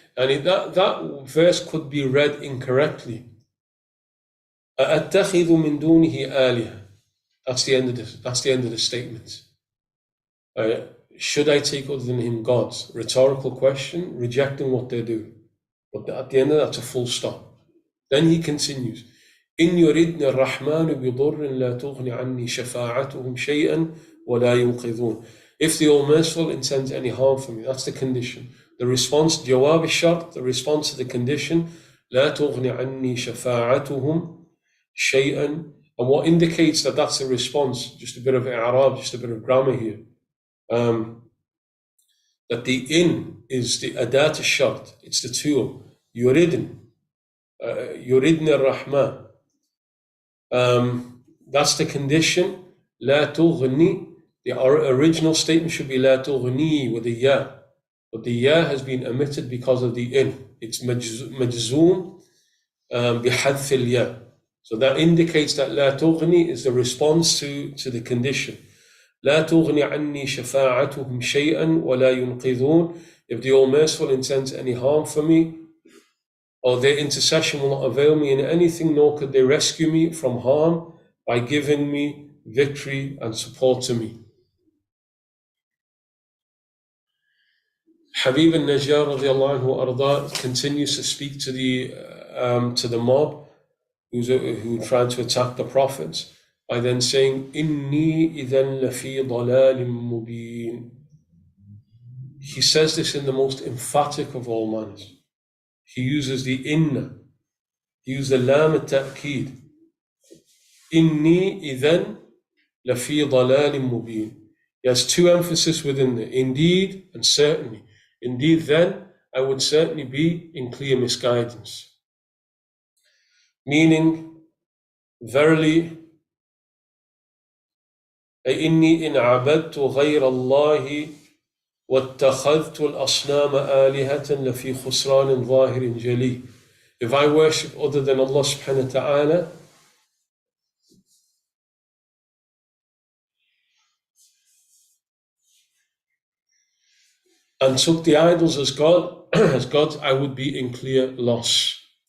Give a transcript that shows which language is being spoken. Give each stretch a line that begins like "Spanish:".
English: And that verse could be read incorrectly.
Arabic: أَأَتَّخِذُ مِن دُونِهِ آلِهَةً.
English: That's the end of the statement. Should I take other than him gods? Rhetorical question, rejecting what they do. But at the end of that, that's a full stop. Then he continues,
Arabic: إِن يُرِدْنَ الرَّحْمَنُ بِضُرٍّ لَا تُغْنِ عَنِّي شَفَاعَتُهُمْ شَيْئًا وَلَا يُنْقِذُونَ.
English: If the All-Merciful intends any harm for me, that's the condition. The response,
Arabic: جواب الشرط,
English: the response to the condition,
Arabic: لا تُغْنِ عَنِّي شَفَاعَتُهُمْ شَيْئًا.
English: And what indicates that that's the response, just a bit of i'rab, just a bit of grammar here, that the in is the adat al-shart, it's the tool.
Arabic: Yuridn ar-Rahman.
English: That's the condition.
Arabic: La tughni.
English: The original statement should be La tughni with the ya. But the ya has been omitted because of the in. It's
Arabic: majzoom bihadf al-ya.
English: So that indicates that La tughni is the response to the condition.
Arabic: لا تغني عني شفاعتهم شيئا ولا ينقذون.
English: If the All-Merciful intends any harm for me, or their intercession will not avail me in anything, nor could they rescue me from harm by giving me victory and support to me. Habib al-Najjar radiallahu anhu arda continues to speak to the mob who tried to attack the prophets, by then saying,
Arabic: Inni idhan lafi dalalim mubin.
English: He says this in the most emphatic of all manners. He uses the inna. He uses the lam at-ta'keed.
Arabic: Inni idhan lafi dalalim mubin.
English: He has two emphases within the indeed and certainly. Indeed, then I would certainly be in clear misguidance. Meaning, verily,
Arabic: إني إن عبدت غير الله واتخذت الأصنام آلهة لفي خسران ظاهر جلي.
English: If I worship other than Allah subhanahu wa ta'ala, and took the idols as God, I would be in clear loss.